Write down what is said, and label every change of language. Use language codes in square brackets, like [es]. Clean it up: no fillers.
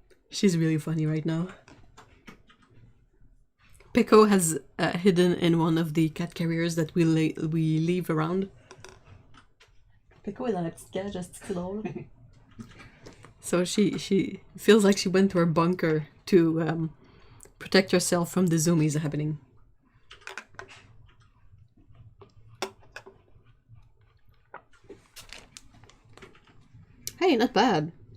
[en] She's really funny right now. Pico has hidden in one of the cat carriers that we leave around. [fr] Pico est dans la petite cage, c'est drôle. [en] So she feels like she went to her bunker to protect herself from the zoomies happening. Hey, not bad.